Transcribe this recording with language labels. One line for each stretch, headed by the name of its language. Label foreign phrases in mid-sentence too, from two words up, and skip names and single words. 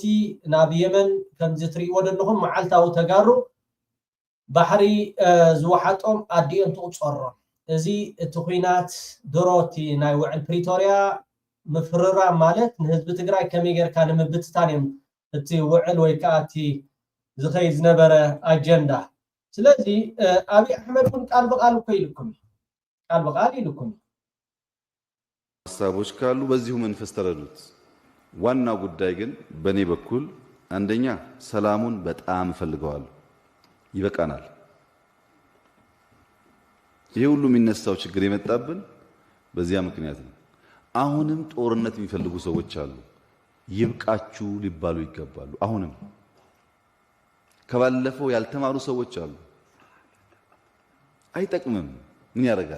Tigrinya: ናብ የመን ከምዚ ትሪእዎ ዘለኹም መዓልታዊ ተጋሩ ባሕሪ ዝወሓጦም ኣዲኦም ትቁፀሮም እዚ እቲ ኩናት ድሮቲ ናይ ውዕል ፕሪቶሪያ ምፍርራ ማለት ንህዝቢ ትግራይ ከመይ ጌርካ ንምብትታን እዮም እቲ ውዕል ወይ ከዓ እቲ ዝኸይድ ዝነበረ ኣጀንዳ ስለዚ አብይ አሕመድ kun ቃል በቃል እኮ ይልኩም ቃል በቃል ይልኩም
Amharic: ሐሳቦች ካሉ በዚሁ መንፈስ ተረዱት ዋናው ጉዳይ ግን በኔ በኩል አንደኛ ሰላሙን በጣም ፈልገዋለሁ ይበቃናል ይሄ ሁሉ የሚነሳው ችግር የመጣብን በዚያ ምክንያት ነው አሁንም ጦርነት የሚፈልጉ ሰዎች አሉ ይብቃችሁ ሊባሉ ይገባሉ። አሁንም ከባለፈው ያልተማሩ ሰዎች አሉ። አይጠቅምም። ምን ያደርጋል?